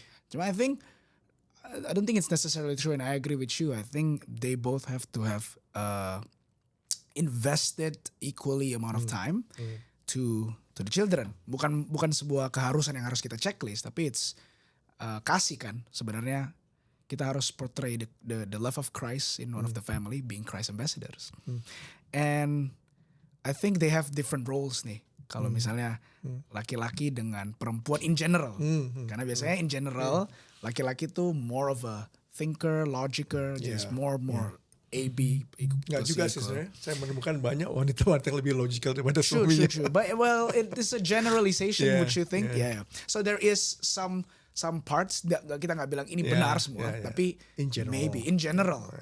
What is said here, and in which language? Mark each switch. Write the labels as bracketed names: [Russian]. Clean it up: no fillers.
[Indonesian] Cuma [English] I don't think it's necessarily true, and I agree with you. I think they both have to have invested equally amount of time to the children. [Indonesian] Bukan sebuah keharusan yang harus kita checklist, tapi it's kasih kan sebenarnya. Kita harus [English] portray the love of Christ in one of the family, being Christ ambassadors. And I think they have different roles [Indonesian] nih. Kalau misalnya laki-laki dengan perempuan [English] in general. [Indonesian] Karena biasanya [English] in general [Indonesian] laki-laki tuh [English] more of a thinker, logical, just more AB. [Indonesian] Nggak juga sih sebenarnya. Saya menemukan banyak wanita-wanita yang lebih logical daripada suaminya. [English] True. But well, it is a generalization, would you think? Yeah. So there is some parts [Indonesian] kita nggak bilang ini benar semua, tapi [English] maybe in general.